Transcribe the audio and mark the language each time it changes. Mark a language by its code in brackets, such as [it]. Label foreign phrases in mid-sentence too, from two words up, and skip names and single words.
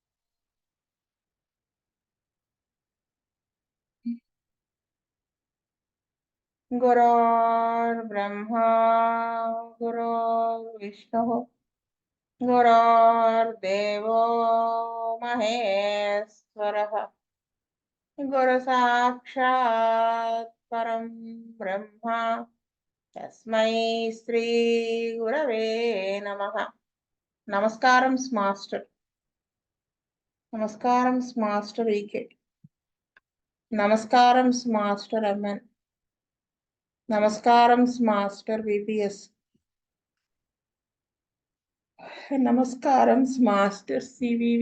[sa] गुरुर्ब्रह्मा गुरुर्विष्णुः गुरुर्देवो महेश्वरः गुरु साक्षात् परं ब्रह्म तस्मै श्री गुरवे नमः. [te] నమస్కారం మాస్టర్. నమస్కారం మాస్టర్ ఈకే. నమస్కారం మాస్టర్ ఎంఎన్. నమస్కారం మాస్టర్ విపిఎస్. నమస్కారం మాస్టర్ సివివి.